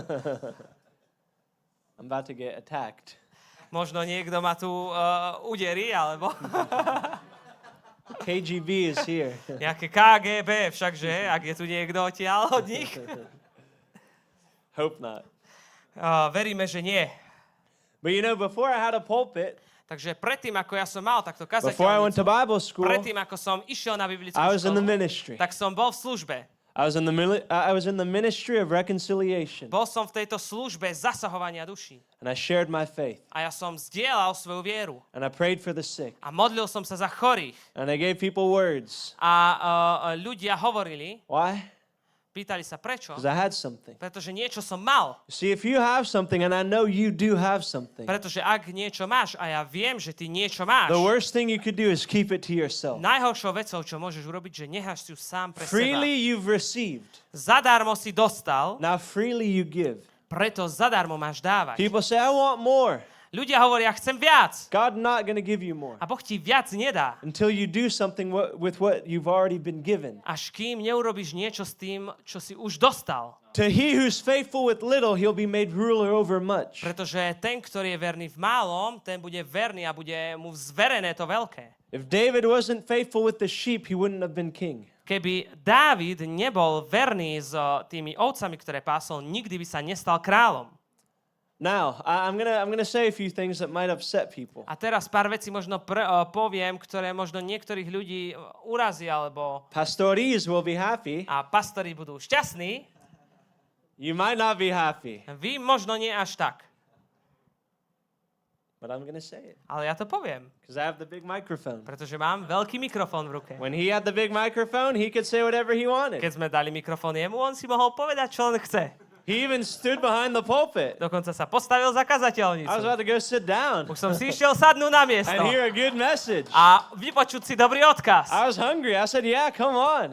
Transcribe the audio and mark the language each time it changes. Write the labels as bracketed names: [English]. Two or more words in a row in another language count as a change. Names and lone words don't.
[English] I'm about to get attacked. [Slovak] Možno niekto ma tu uderí, alebo [English] KGB is here. [Slovak] nejaké KGB, všakže, ak je tu niekto odtiaľ od nich. [English] Hope not. [Slovak] Veríme, že nie. [English] But you know, before I had a pulpit, [Slovak] Takže predtým, ako ja som mal takto [English] before I went to [Slovak] kazateľnicu, [English] Bible school, [Slovak] predtým, ako som išiel na biblickú [English] I was in the [Slovak] školu, [English] ministry. [Slovak] tak som bol v službe. [English] I was in the ministry of reconciliation, [Slovak] Bol som v tejto službe zasahovania duší. [English] and I shared my faith, [Slovak] A ja som zdieľal svoju vieru. [English] and I prayed for the sick, [Slovak] A modlil som sa za chorých. [English] and I gave people words. [Slovak] A ľudia hovorili, [English] Why? [Slovak] pýtali sa prečo. [English] Because I had something. [Slovak] Pretože niečo som mal. [English] See, if you have something, and I know you do have something, [Slovak] Pretože ak niečo máš, a ja viem, že ty niečo máš, [English] the worst thing you could do is keep it to yourself. [Slovak] najhoršou vecou, čo môžeš urobiť, že necháš si ju sám pre [English] Freely [Slovak] seba. [English] you've received, [Slovak] Zadarmo si dostal, [English] now freely you give. [Slovak] preto zadarmo máš dávať. [English] People say, I want more. [Slovak] Ľudia hovoria, chcem viac. [English] God not going to give you more [Slovak] A Boh ti viac nedá. [English] until you do something with what you've already been given. [Slovak] Až kým neurobíš niečo s tým, čo si už dostal. [English] To he who's faithful with little, he'll be made ruler over much. [Slovak] Pretože ten, ktorý je verný v málom, ten bude verný a bude mu zverené to veľké. [English] If David wasn't faithful with the sheep, he wouldn't have been king. [Slovak] Keby Dávid nebol verný s tými ovcami, ktoré pásol, nikdy by sa nestal kráľom. [English] Now, I'm gonna say a few things that might upset people. [Slovak] A teraz pár vecí možno poviem, ktoré možno niektorých ľudí urazí, alebo [English] Pastores will be happy. [Slovak] a pastori budú šťastní, [English] You might not be happy, [Slovak] vy možno nie až tak. [English] but I'm gonna say it [Slovak] Ale ja to poviem, [English] because I have the big microphone. [Slovak] pretože mám veľký mikrofón v ruke. [English] When he had the big microphone, he could say whatever he wanted. [Slovak] Keď sme dali mikrofón jemu, on si mohol povedať, čo on chce. [English] He even stood behind the pulpit. [Slovak] Dokonca sa postavil za [English] I was [Slovak] kazateľnicu. [English] about to go sit down [Slovak] Už som si išiel sadnúť na miesto [English] and hear a good message. [Slovak] a vypočuť si dobrý odkaz. [English] I was hungry. I said, yeah, come on.